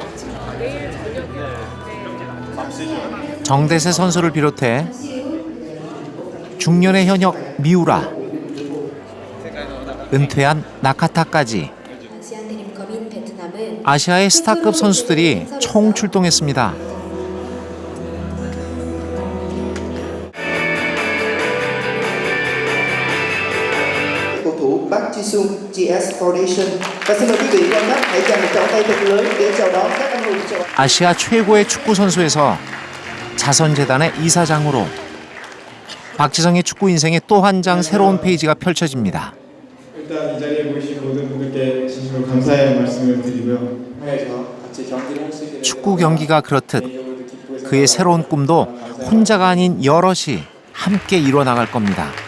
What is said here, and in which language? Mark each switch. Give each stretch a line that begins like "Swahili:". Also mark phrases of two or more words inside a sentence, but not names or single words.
Korean: 정대세 선수를 비롯해 중년의 현역 미우라, 은퇴한 나카타까지 아시아의 스타급 선수들이 총출동했습니다.
Vietnamese: cầu thủ Park Ji-sung GS Foundation. Và xin mời quý vị quan khách hãy dành một tràng tay thật lớn để chào đón các anh hùng châu Á.
Korean: 아시아 최고의 축구 선수에서 자선재단의 이사장으로 박지성의 축구 인생의 또 한 장 새로운 페이지가 펼쳐집니다. 일단 이 자리에 모이신 모든 분들께 진심으로 감사의 말씀을 드리고요. 축구 경기가 그렇듯 그의 새로운 꿈도 혼자가 아닌 여럿이 함께 이뤄 나갈 겁니다.